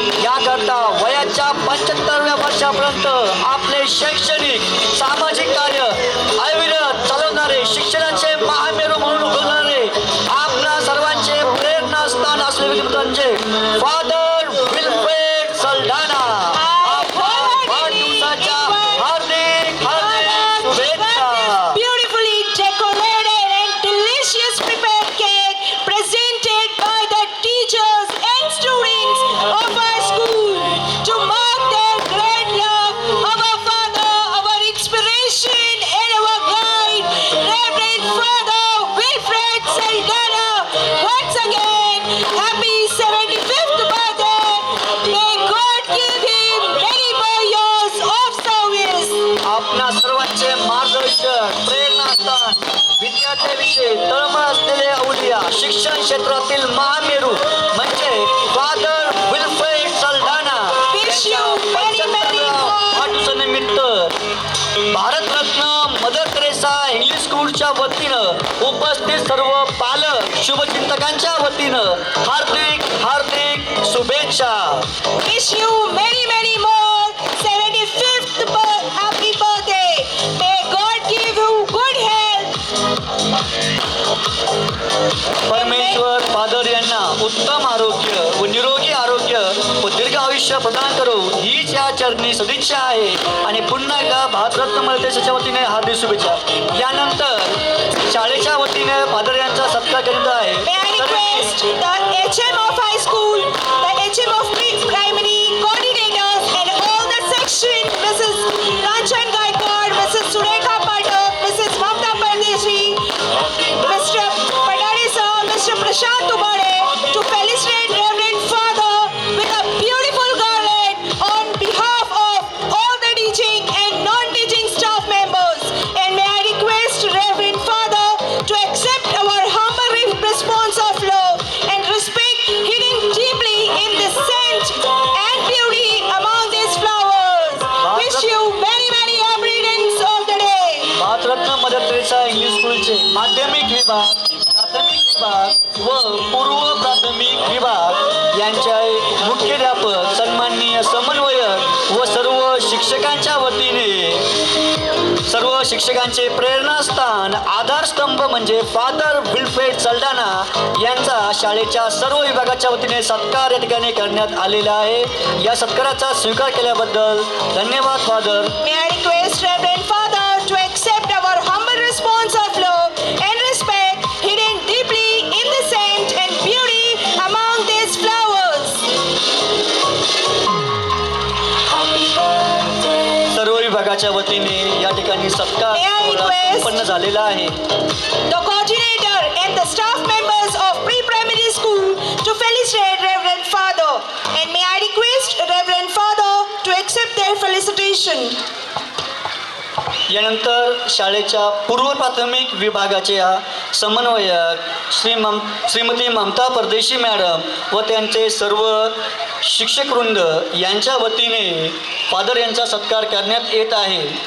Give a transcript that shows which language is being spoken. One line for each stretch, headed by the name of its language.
Marathi: याकरता वयाच्या 75व्या वर्षापर्यंत आपले शैक्षणिक सामाजिक कार्य अविरत चालवणारे, शिक्षणाचे महामेरू म्हणून उभरणारे, आपणा सर्वांचे प्रेरणास्थान असलेले व्यक्तिमत्व म्हणजे फादर विल्फ्रेड सल्डाना. वाढदिवसाच्या हार्दिक हार्दिक शुभेच्छा.
English: Beautifully decorated and delicious prepared cake presented by the teachers and students of our school to mark their great love of our father, our inspiration and our guide, Reverend Father Wilfred Saldana. Once again, happy 75th birthday. May God give him many more years of service.
Marathi: आपणा सर्वांचे मार्गदर्शक, प्रेरणास्थान, विद्यार्थ्यांविषयी तळमळ असलेले अवलिया, शिक्षण क्षेत्रातील महामेरू म्हणजे father Wilfred Saldanha.
English: Wish you many, many more.
Marathi: वाढदिवसानिमित्त भारतरत्न मदर तेरेसा इंग्लिश स्कूलच्या वतीनं उपस्थित सर्व पालक शुभचिंतकांच्या वतीनं हार्दिक हार्दिक शुभेच्छा.
English: Wish you many, many more 75th happy birthday. May God give you good health.
Marathi: परमेश्वर फादर यांना उत्तम आरोग्य व निरोगी आरोग्य व दीर्घ आयुष्य प्रदान करो हीच या चरणी सदिच्छा आहे. आणि पुन्हा एकदा भारतरत्न मदरतेच्या वतीने हार्दिक शुभेच्छा. यानंतर शाळेच्या वतीने फादर यांचा सत्कार करण्यात आहे.
English: May I request the HM of high school, the HM of primary coordinators and all the section, Mrs. Kanchan Gaikwad, Mrs. Surekha Pathak, Mrs. Mamta Pardeshi, Mr. Padare sir, Mr. Prashant Tumade, to felicitate Reverend Father with a beautiful garland on behalf of all the teaching and non-teaching staff members. And may I request Reverend Father to accept our humble response of love and respect hidden deeply in the scent and beauty among these flowers. Wish you many, many happy returns of the day.
Marathi: Bharat Ratna mother Theresa English स्कूलचे माध्यमिक विभाग, प्राथमिक विभाग व पूर्व प्राथमिक विभाग यांचे मुख्याध्यापक, सन्माननीय समन्वयक व सर्व शिक्षकांच्या वतीने सर्व शिक्षकांचे प्रेरणास्थान, आधारस्तंभ म्हणजे फादर विल्फ्रेड सल्डाना यांचा शाळेच्या सर्व विभागाच्या वतीने सत्कार या ठिकाणी करण्यात आलेला आहे. या सत्काराचा स्वीकार केल्याबद्दल धन्यवाद father.
English: May I request Reverend Father to accept our humble response of love and respect hidden deeply in the scent and beauty among these flowers.
Marathi: सर्व विभागाच्या वतीने या ठिकाणी सत्कार सोहळा संपन्न झालेला आहे.
English: The coordinator and the staff members of pre-primary school to felicitate Reverend Father. And may I request Reverend Father to accept their felicitation.
Marathi: यानंतर शाळेच्या पूर्व प्राथमिक विभागाच्या समन्वयक श्रीमती ममता परदेशी मॅडम व त्यांचे सर्व शिक्षकवृंद यांच्या वतीने फादर यांचा सत्कार करण्यात येत आहे.